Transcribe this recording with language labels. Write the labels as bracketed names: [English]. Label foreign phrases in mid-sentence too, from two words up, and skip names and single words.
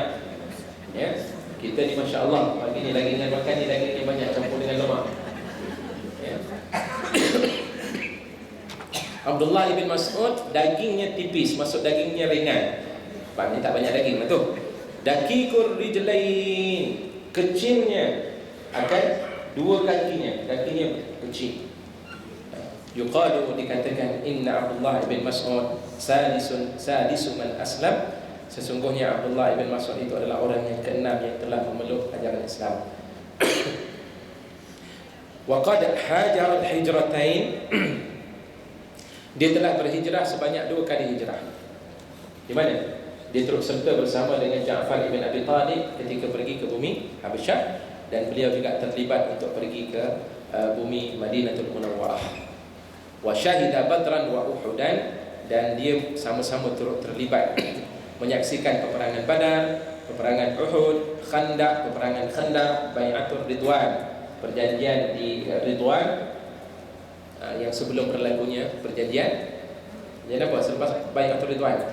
[Malay] Ya, kita ni masya-Allah pagi ni dagingan, makan ni dagingnya banyak campur dengan lemak. Ya. Abdullah bin Mas'ud dagingnya tipis, maksud dagingnya ringan. Maknanya tak banyak daging lah tu. [Arabic] دقيق الرجلين, [Malay] kecilnya akan 2 kakinya kecil. Yuqalu, dikatakan, [Arabic] إن عبد الله بن مسعود سادس من أسلم, [Malay] sesungguhnya Abdullah bin Mas'ud itu adalah orang yang ke-6 yang telah memeluk ajaran Islam. [Arabic] وقد هاجر هجرتين, [Malay] dia telah berhijrah sebanyak 2 kali hijrah. Di mana? Dia turut serta bersama dengan Ja'far ibn Abi Talib ketika pergi ke bumi Habasyah, dan beliau juga terlibat untuk pergi ke bumi Madinatul Munawwarah. [Arabic] وشهد بدرا وأحدا, [Malay] dan dia sama-sama turut terlibat menyaksikan peperangan Badar, peperangan Uhud, Khandaq, peperangan Khandaq, Bai'atul Ridwan, perjanjian di Ridwan, yang sebelum berlakunya perjanjian. Jadi apa selepas Bai'atul Ridwan?